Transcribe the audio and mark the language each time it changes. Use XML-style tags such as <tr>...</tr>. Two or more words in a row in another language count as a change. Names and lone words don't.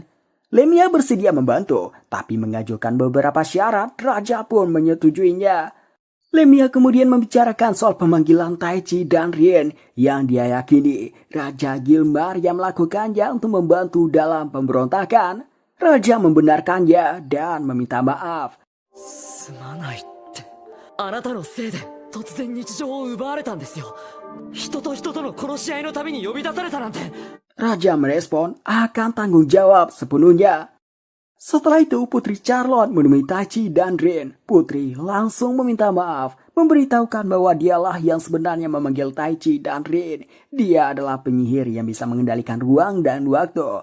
<id>Lemia bersedia membantu, tapi mengajukan beberapa syarat. Raja pun menyetujuinya. Lemia kemudian membicarakan soal pemanggilan Taichi dan Rien yang dia yakini Raja Gilmar yang melakukannya untuk membantu dalam pemberontakan. Raja membenarkannya dan meminta maaf.</id> <ja>すまないって。あなたのせいで突然日常を奪われたんですよ。人と人との殺し合いのために呼び出されたなんて。</ja> <id>Raja merespon akan tanggung jawab sepenuhnya. Setelah itu Putri Charlotte menemui Taichi dan Rin. Putri langsung meminta maaf, memberitahukan bahwa dialah yang sebenarnya memanggil Taichi dan Rin. Dia adalah penyihir yang bisa mengendalikan ruang dan waktu.</id>